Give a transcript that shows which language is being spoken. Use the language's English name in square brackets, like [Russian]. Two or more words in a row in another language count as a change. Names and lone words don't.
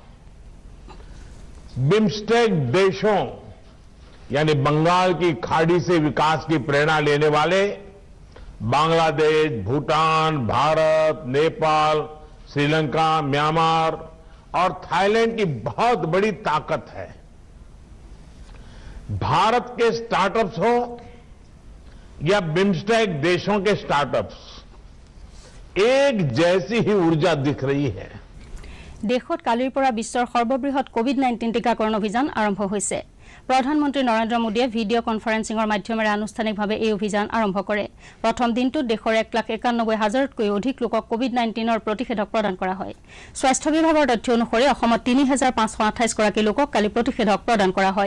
[Hindi] बिम्स्टेक देशों यानी बंगाल की खाड़ी से विकास की प्रेरणा लेने वाले बांग्लादेश भूटान भारत नेपाल श्रीलंका म्यांमार और थाईलैंड की बहुत बड़ी ताकत है भारत के स्टार्टअप्स हो या बिम्स्टेक देशों के स्टार्टअप्स एक जैसी ही ऊर्जा दिख रही है [Assamese] দেশত কালিৰ পৰা বিশ্বৰ সৰ্ববৃহৎ কোভিড-19 টিকাকৰণ অভিযান আৰম্ভ হৈছে প্ৰধানমন্ত্ৰী নৰেন্দ্ৰ মোদীয়ে [English] video conferencing [Assamese] মাধ্যমেৰে আনুষ্ঠানিকভাৱে এই অভিযান আৰম্ভ কৰে প্ৰথম দিনটোত দেশৰ 1,91,000তকৈ অধিক লোকক কোভিড-19ৰ প্ৰতিষেধক প্ৰদান কৰা হয় স্বাস্থ্য বিভাগৰ তথ্য অনুসৰি অসমত 3,528 গৰাকী লোকক কালি প্ৰতিষেধক প্ৰদান কৰা হয়